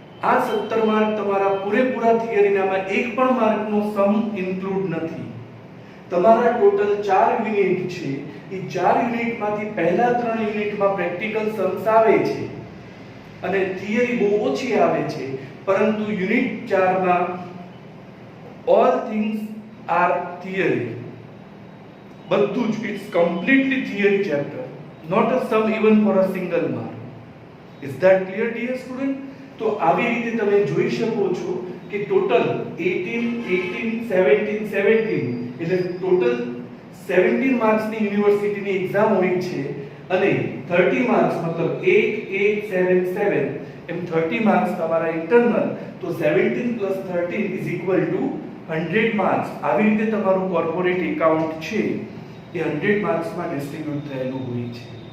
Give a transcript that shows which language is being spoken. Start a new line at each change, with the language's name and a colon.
Gujarati: આ 17 માર્ક તમારા પૂરેપૂરા થિયરીનામાં એક પણ માર્કનો સમ ઇન્ક્લુડ નથી. તમારા ટોટલ 4 યુનિટ છે. એ 4 યુનિટમાંથી પહેલા 3 યુનિટમાં પ્રેક્ટિકલ સમ્સ આવે છે અને થિયરી બહુ ઓછી આવે છે. પરંતુ યુનિટ 4 માં
English: all things are theory.
Gujarati: બધું જ,
English: it's completely theory chapter, not a sum even for a single mark. Is that clear, dear student?
Gujarati: તો આવી રીતે તમે જોઈ શકો છો કે ટોટલ 18 18 17 17 એટલે ટોટલ 17 માર્ક્સની યુનિવર્સિટીની એક્ઝામ હોય છે અને 30 માર્ક્સ મતલબ 8 8 7 7 એમ 30 માર્ક્સ તમારા ઇન્ટરનલ તો 17 + 13 = 100 માર્ક્સ આવી રીતે તમારું કોર્પોરેટ એકાઉન્ટ છે એ 100 માર્ક્સમાં ડિસ્ટ્રીબ્યુટ થયેલું હોય છે